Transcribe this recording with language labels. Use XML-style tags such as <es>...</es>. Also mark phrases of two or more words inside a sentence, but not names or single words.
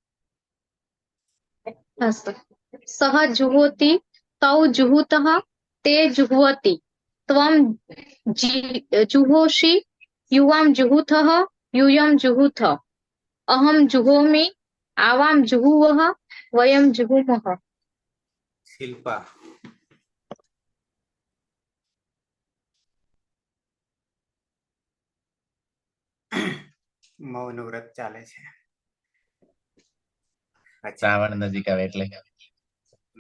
<sa>सः जुहोति तौ जुहुतः ते जुह्वति त्वं जुहोषि युवां जुहुथः यूयं जुहुथ अहं जुहोमि आवां जुहुवः वयं जुहुमः।</sa> <gu>શિલ્પા મૌન વ્રત ચાલે છે. શ્રાવણ નજીક આવે એટલે</gu>